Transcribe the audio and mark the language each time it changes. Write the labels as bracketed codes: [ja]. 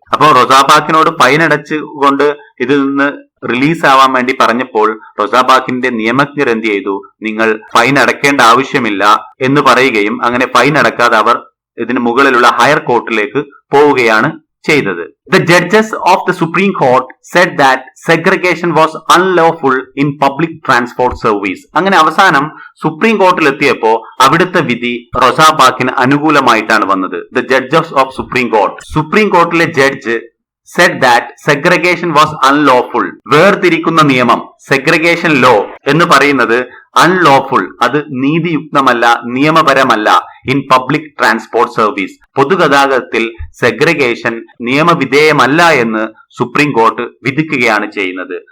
[ml] അപ്പോൾ റോസാ പാർക്സിനോട് ഫൈൻ അടച്ചുകൊണ്ട് ഇതിൽ നിന്ന് റിലീസ് ആവാൻ വേണ്ടി പറഞ്ഞപ്പോൾ റോസാ പാർക്സിന്റെ നിയമജ്ഞർ എന്ത് ചെയ്തു, നിങ്ങൾ ഫൈൻ അടക്കേണ്ട ആവശ്യമില്ല എന്ന് പറയുകയും അങ്ങനെ ഫൈൻ അടക്കാതെ അവർ ഇതിന് മുകളിലുള്ള ഹയർ കോർട്ടിലേക്ക് പോവുകയാണ് ചെയ്തത്. [en] The judges of the Supreme Court said that segregation was unlawful in public transport service. [ml] അങ്ങനെ അവസാനം സുപ്രീം കോർട്ടിൽ എത്തിയപ്പോ അവിടുത്തെ വിധി റോസാ പാർക്സിന് അനുകൂലമായിട്ടാണ് വന്നത്. [en] The judges of Supreme Court, [ml] supreme കോർട്ടിലെ judge [en] said that segregation was unlawful. [ml] വേർതിരിക്കുന്ന നിയമം, segregation law എന്ന് പറയുന്നത് അൺലോഫുൾ, അത് നീതിയുക്തമല്ല, നിയമപരമല്ല. [en] in public transport service, [ml] പൊതുഗതാഗതത്തിൽ segregation നിയമവിധേയമല്ല എന്ന് സുപ്രീം കോർട്ട് വിധിക്കുകയാണ് ചെയ്യുന്നത്.